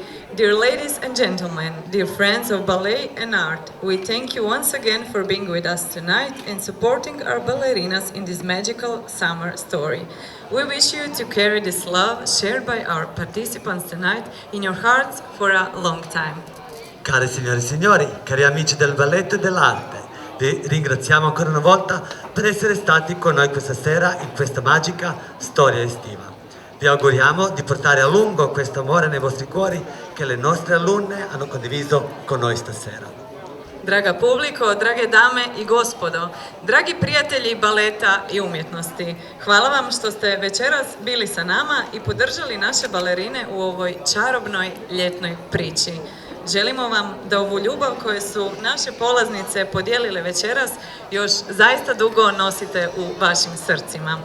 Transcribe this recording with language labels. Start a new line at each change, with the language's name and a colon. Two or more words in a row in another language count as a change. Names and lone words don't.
English: Dear ladies and gentlemen, dear friends of ballet and art, we thank you once again for being with us tonight and supporting our ballerinas in this magical summer story. We wish you to carry this love shared by our participants tonight in your hearts for a long time.
Italian: Care signore e signori, cari amici del balletto e dell'arte, vi ringraziamo ancora una volta per essere stati con noi questa sera in questa magica storia estiva. Vi auguriamo di portare a lungo questo amore nei vostri cuori che le nostre alunne hanno condiviso con noi stasera.
Croatian: Draga publiko, drage dame i gospodo, dragi prijatelji baleta i umjetnosti, hvala vam što ste večeras bili sa nama i podržali naše balerine u ovoj čarobnoj ljetnoj priči. Želimo vam da ovu ljubav koju su naše polaznice podijelile večeras još zaista dugo nosite u vašim srcima.